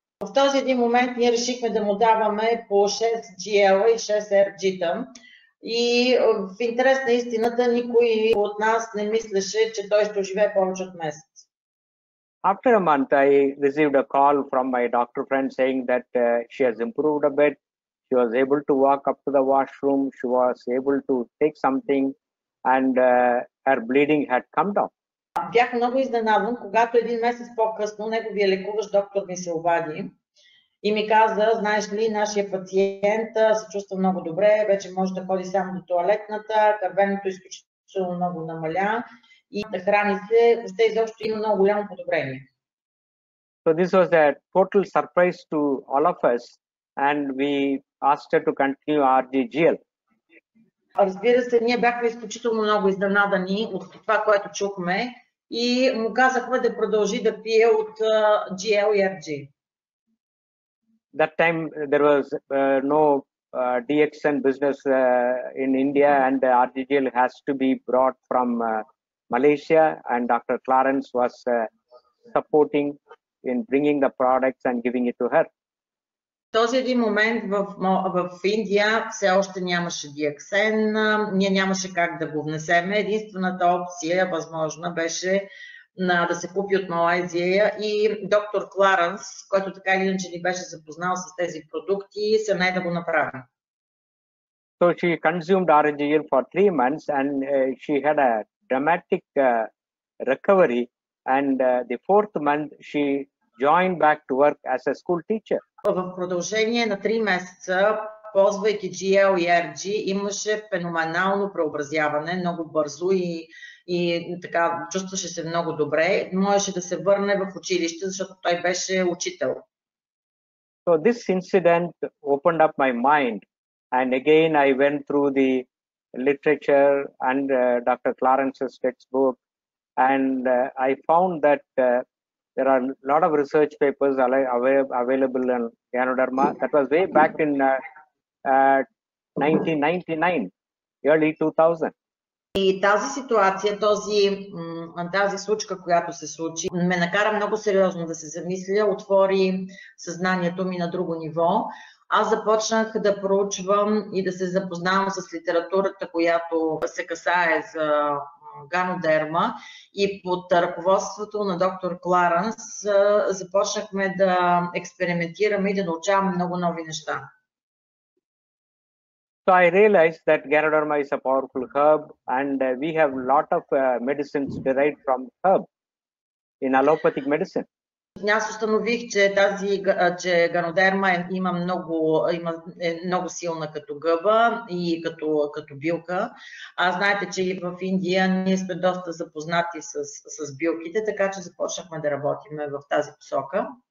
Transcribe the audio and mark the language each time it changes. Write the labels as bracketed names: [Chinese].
[Bulgarian] В този един момент ние решихме да му даваме по 6 GL и 6 RG-та. И в интерес на истината никой от нас не мислеше, че той ще оживее повече от месец. [English] After a month, I received a call from my doctor friend saying that she has improved a bit. She was able to walk up to the washroom. She was able to take something, and her bleeding had come down. [Bulgarian] Бях много изненадан, когато един месец по-късно неговия лекуващ доктор ми се обади и ми каза, знаеш ли, нашия пациент се чувства много добре, вече може да ходи само до тоалетната, кървенето изключително много намаля и да храни се, въобще изобщо има много голямо подобрение. [English] So this was a total surprise to all of us, and we asked her to continue RGGL. [Bulgarian] Разбира се, ние бяхме изключително много изненадани от това, което чухме и му казахме да продължи да пие от GL и RG. [English] That time there was no DXN business in India, and RGGL has to be brought from Malaysia, and Dr. Clarence was supporting in bringing the products and giving it to her. [Bulgarian] В този един момент в Индия все още нямаше DXN, ние нямаше как да го внесем. Единствената опция възможна беше да се купи от Малайзия и доктор Кларенс, който така или иначе ни беше запознал с тези продукти, се не да го направи. [English] So she consumed RGL for 3 months, and she had a dramatic recovery, and the 4th month she joined back to work as a school teacher. [Bulgarian] В продължение на 3 месеца, ползвайки GL и RG, имаше феноменално преобразяване, много бързо и така чувстваше се много добре. Можеше да се върне в училище, защото той беше учител. [English] So this incident opened up my mind, and again I went through the literature and Dr. Clarence's textbook, and I found that there are a lot of research papers available on Ganoderma. That was way back in 1999, early 2000. [Bulgarian] И тази ситуация, тази случка, която се случи, ме накара много сериозно да се замисля, отвори съзнанието ми на друго ниво. аз започнах да проучвам и да се запознавам с литературата, която се касае за ганодерма, и под ръководството на доктор Кларенс започнахме да експериментираме и да научаваме много нови неща. [English] So I realized that Ganoderma is a powerful herb, and we have a lot of medicines derived from herb in allopathic medicine. [Bulgarian] Аз установих, че ганодерма е много силна като гъба и като билка. А знаете, че в Индия ние сме доста запознати с билките, така че започнахме да работим в тази посока.